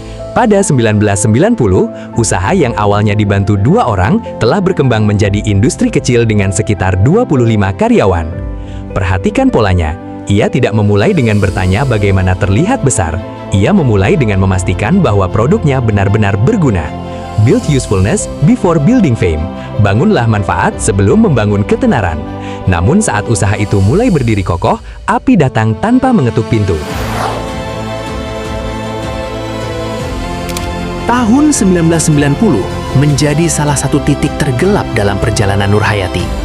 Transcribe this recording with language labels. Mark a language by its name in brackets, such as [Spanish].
[Indonesian] Pada 1990, usaha yang awalnya dibantu 2 orang telah berkembang menjadi industri kecil dengan sekitar 25 karyawan. Perhatikan polanya. Ia tidak memulai dengan bertanya bagaimana terlihat besar. Ia memulai dengan memastikan bahwa produknya benar-benar berguna. [English] Build usefulness before building fame. [Indonesian] Bangunlah manfaat sebelum membangun ketenaran. Namun saat usaha itu mulai berdiri kokoh, api datang tanpa mengetuk pintu. Tahun 1990 menjadi salah satu titik tergelap dalam perjalanan Nur Hayati.